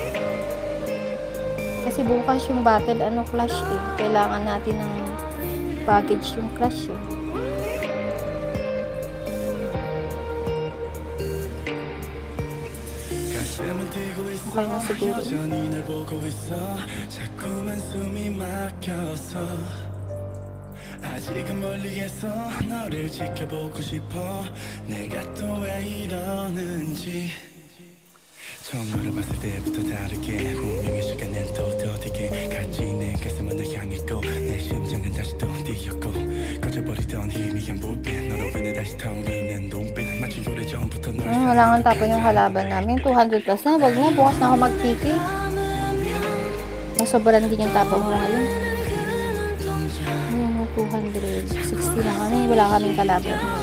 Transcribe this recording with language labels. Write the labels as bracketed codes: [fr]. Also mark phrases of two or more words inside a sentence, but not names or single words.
[tl] Kasi bukas yung battle clash eh. Kailangan natin ng baggage yung clash eh. Okay na siguro. [ko] 아직은 멀리에서 너를 지켜보고 싶어 내가 또 왜 이러는지 처음 너를 봤을 때부터 다르게 운명의 시간은 또 더디게 같이 내 가슴은 널 향했고 내 심장은 다시 또 뛰었고 꺼져버리던 희미한 불빛 너로 인해 다시 타오르는 눈빛 마치 오래전부터 널 [tl] Wala nga tapon yung kalaban namin. 200 plus na. Wag na. Bukas na ako mag-tiki. Nasobrahan din yung tapon ko ngayon. 260 na kami. Wala kaming kalaban.